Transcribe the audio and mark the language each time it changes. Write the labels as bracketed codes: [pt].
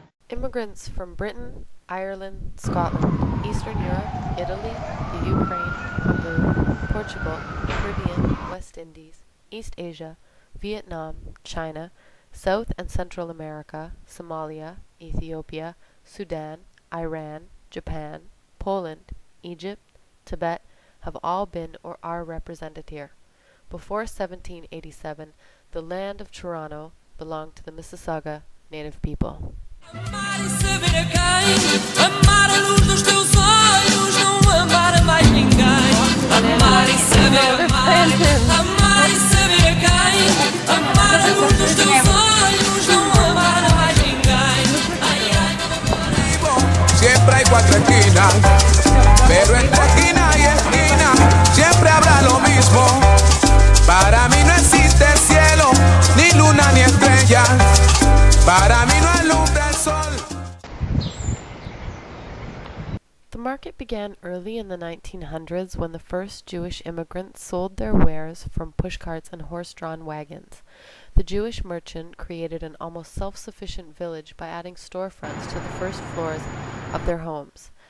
[en] Immigrants from Britain, Ireland, Scotland, Eastern Europe, Italy, the Ukraine, Hungary, Portugal, Caribbean, West Indies, East Asia, Vietnam, China, South and Central America, Somalia, Ethiopia, Sudan, Iran, Japan, Poland, Egypt, Tibet have all been or are represented here. Before 1787, the land of Toronto belonged to the Mississauga Native people. [pt] Amar e saber a quem, amar a luz dos teus olhos, não amar a mais ninguém. Amar e saber amar, amar e saber a quem, amar a luz dos teus olhos, não amar a mais ninguém. Ai, ai, [es] siempre hay cuatro esquinas, pero entre esquina y esquina siempre habrá lo mismo. Para mí no existe cielo, ni luna, ni estrella. Para mí no alumbra el sol. [en] The market began early in the 1900s when the first Jewish immigrants sold their wares from pushcarts and horse-drawn wagons. The Jewish merchant created an almost self-sufficient village by adding storefronts to the first floors of their homes.